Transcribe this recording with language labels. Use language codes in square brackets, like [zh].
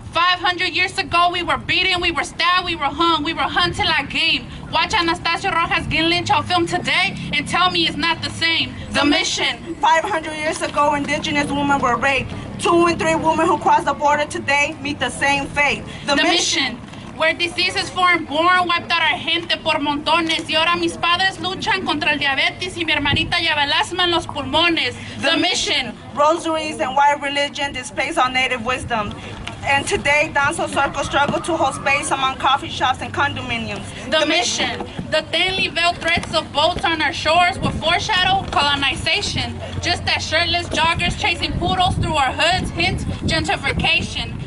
[en] 500 years ago, we were beaten, we were stabbed, we were hung, we were hunted like game. Watch Anastasio Rojas get lynched on film today and tell me it's not the same. The Mission. 500 years ago, indigenous women were raped. 2 in 3 women who cross the border today meet the same fate. The Mission. Where diseases foreign-born wiped out our [es] gente por montones, y ahora mis padres luchan contra el diabetes y mi hermanita lleva el asma en los pulmones. [en] The Mission. Rosaries and white religion displays our native wisdom. And today, Danzo Circle struggle to hold space among coffee shops and condominiums. The Mission. The thinly veiled threats of boats on our shores will foreshadow colonization. Just as shirtless joggers chasing poodles through our hoods hint gentrification.